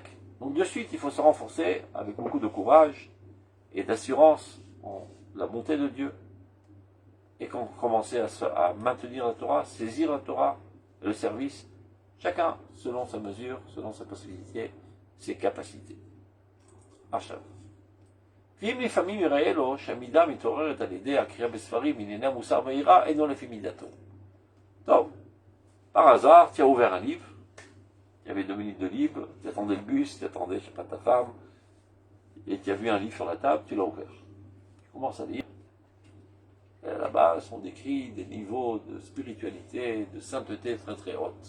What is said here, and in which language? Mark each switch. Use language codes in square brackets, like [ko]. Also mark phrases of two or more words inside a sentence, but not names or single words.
[fr] Donc, de suite, il faut se renforcer avec beaucoup de courage et d'assurance en la bonté de Dieu. Et quand commencer à maintenir la Torah, saisir la Torah, le service, chacun selon sa mesure, selon sa possibilité, ses capacités. [he] עכשיו, ואם לפעמים יראה לו שהמידה מתעוררת על ידי הקריאה בספרים ענייני המוסר והיראה אינו לפי מידתו. טוב, [fr] par hasard, tu as ouvert un livre, il y avait 2 minutes de libre, tu attendais le bus, tu attendais, je sais pas, ta femme, et tu as vu un livre sur la table, tu l'as ouvert. Tu commences à lire. Et là-bas sont décrits des niveaux de spiritualité, de sainteté très très hautes.